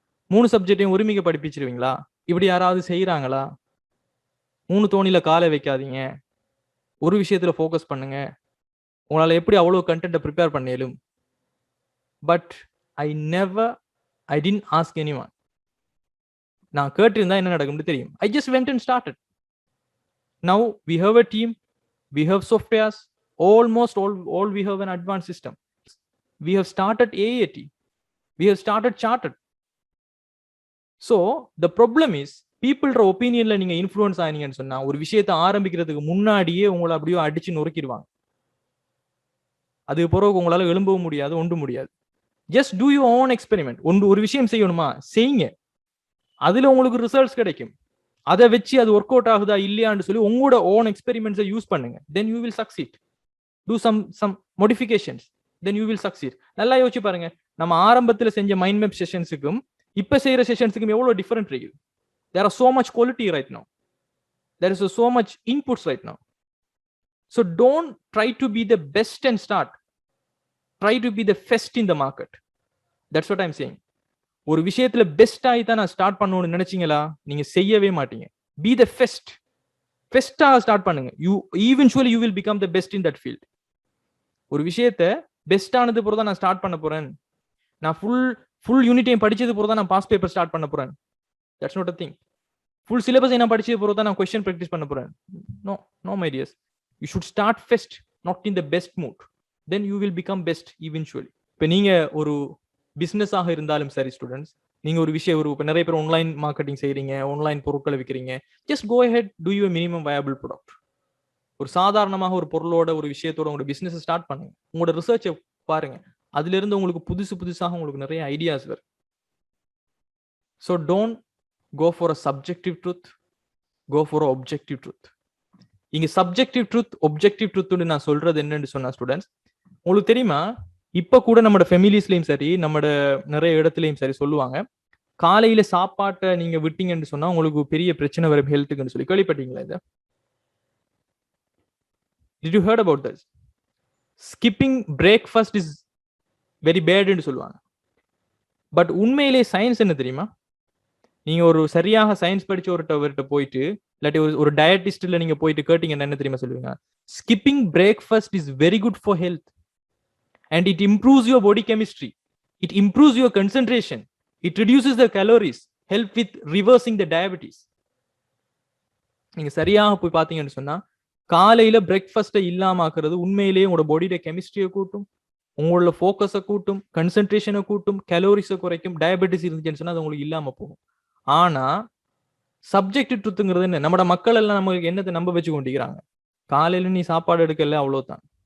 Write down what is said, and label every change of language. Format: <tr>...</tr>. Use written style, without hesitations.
<ta>3 சப்ஜெக்டையும் ஒருமிக்க படிப்பிச்சிருவீங்களா? இப்படி யாராவது செய்யறாங்களா? 3 தோணில காலை வைக்காதீங்க, ஒரு விஷயத்துல ஃபோக்கஸ் பண்ணுங்க. உங்களால எப்படி அவ்வளவு கண்டென்ட்டை prepare பண்ணலும்?</ta> <en>But I didn't ask anyone.</en> <ta>நான் கேட்டிருந்தா என்ன நடக்கும்னு தெரியும்.</ta> <en>I just went and started. Now we have a team, we have softwares, almost all we have an advanced system. We have started AAT, we have started chartered. So the problem is people opinionல</en> <ta>நீங்க influence ஆனீங்கன்னு சொன்னா ஒரு விஷயத்தை ஆரம்பிக்கிறதுக்கு முன்னாடியே உங்களை அப்படியே அடிச்சு நொறுக்கிடுவாங்க. அது பிறகு உங்களால எழும்பவும் முடியாது, ஒன்றும் முடியாது.</ta> <en>Just do your own experiment.</en> <ta>ஒரு விஷயம் செய்யணுமா செய்யுங்க, அதுல உங்களுக்கு ரிசல்ட்ஸ் கிடைக்கும். அதை வச்சு அது ஒர்க் அவுட் ஆகுதா இல்லையான்னு சொல்லி உங்களோட ஓன் எக்ஸ்பெரிமெண்ட்ஸை யூஸ் பண்ணுங்க.</ta> <en>Then you will succeed. Do some modifications, then you will succeed.</en> <ta>நல்லா யோசிச்சு பாருங்க, நம்ம ஆரம்பத்தில் செஞ்ச மைண்ட் மேப் செஷன்ஸுக்கும் இப்ப செய்யற செஷன்ஸுக்கு எவ்வளவு டிஃபரெண்ட் இருக்கு.</ta> <en>There are so much quality right now. There is so much inputs right now. So don't try to be the best and start. Try to be the best in the market. That's what I'm saying.</en> <ta>ஒரு விஷயத்துல best ஆகி தான் நான் start பண்ணணும்னு நினைச்சீங்களா, நீங்க செய்யவே மாட்டீங்க.</ta> <en>Be the best.</en> <ta>பெஸ்டா ஸ்டார்ட் பண்ணுங்க.</ta> <en>You eventually you will become the best in that field.</en> <ta>ஒரு விஷயத்த பெஸ்ட் ஆனது போறதா நான் ஸ்டார்ட் பண்ண போறேன், நான் ஃபுல் யூனிட்டையும் படிச்சது போறதா நான் பாஸ் பேப்பர் ஸ்டார்ட் பண்ண போறேன்.</ta> <en>That's not a thing.</en> <ta>Full syllabus நான் படிச்சது போறதா நான் क्वेश्चन பிராக்டிஸ் பண்ண போறேன்.</ta> <en>No my dears. You should start first, not in the best mood. Then you will become best eventually.</en> <ta>இப்போ நீங்க ஒரு பிசினஸ் ஆக இருந்தாலும் சரி ஸ்டூடெண்ட்ஸ், நீங்க ஒரு விஷயம் இப்போ நிறைய பேர் ஆன்லைன் மார்க்கெட்டிங் செய்றீங்க, ஆன்லைன் பொருட்களை விற்கிறீங்க,</ta> <en>Just go ahead, do your minimum viable product.</en> <ta>ஒரு சாதாரணமாக ஒரு பொருளோட ஒரு விஷயத்தோட உங்களோட பிசினஸ் ஸ்டார்ட் பண்ணுங்க. உங்களோட ரிசர்ச்சை பாருங்க, அதுல இருந்து உங்களுக்கு புதுசாக உங்களுக்கு நிறைய ஐடியாஸ் வரும்.</ta> <en>So don't go for a subjective truth, go for a objective truth.</en> <ta>இங்க சப்ஜெக்டிவ் ட்ரூத் ஒப்ஜெக்டிவ் ட்ரூத்னு நான் சொல்றது என்னன்னு சொன்னா ஸ்டூடெண்ட்ஸ், உங்களுக்கு தெரியுமா, இப்ப கூட நம்மளோட ஃபெமிலிஸ்லயும் சரி, நம்மளோட நிறைய இடத்துலயும் சரி சொல்லுவாங்க, காலையில சாப்பாட்டை நீங்க விட்டீங்கன்னு சொன்னா உங்களுக்கு பெரிய பிரச்சனை வரும் ஹெல்த்துக்குன்னு சொல்லி. கேள்விப்பட்டீங்களா இதை?</ta> <en>Did you heard about this? Skipping breakfast is very bad</en> <ta>ன்னு சொல்லுவாங்க. பட் உண்மையிலே சயின்ஸ் என்ன தெரியுமா, நீங்க ஒரு சரியாக சயின்ஸ் படிச்ச ஒருவர்கிட்ட போயிட்டு, இல்லாட்டி ஒரு டயட்டிஸ்ட்ல நீங்க போயிட்டு கேட்டீங்கன்னா என்ன தெரியுமா சொல்லுவீங்க?</ta> <en>Skipping breakfast is very good for health and it improves your body chemistry, it improves your concentration, it reduces the calories, help with reversing the diabetes.</en> <ta>நீங்க சரியாக போய் பாத்தீங்கன்னு சொன்னா காலையில பிரேக்ஃபாஸ்ட்டை இல்லாம ஆக்குறது உண்மையிலேயே உங்களோட பாடியோட கெமிஸ்ட்ரியை கூட்டும், உங்களோட ஃபோக்கஸை கூட்டும், கன்சென்ட்ரேஷனை கூட்டும், கலோரிஸை குறைக்கும். டயபெட்டிஸ் இருந்துச்சுன்னு சொன்னா அது உங்களுக்கு இல்லாம போகும். ஆனா சப்ஜெக்டிவ் ட்ரூத்துங்கிறது என்ன, நம்மட மக்கள் எல்லாம் நமக்கு என்னத்தை நம்ப வச்சு கொண்டிருக்கிறாங்க, காலையில நீ சாப்பாடு எடுக்கல அவ்வளவுதான்.</ta>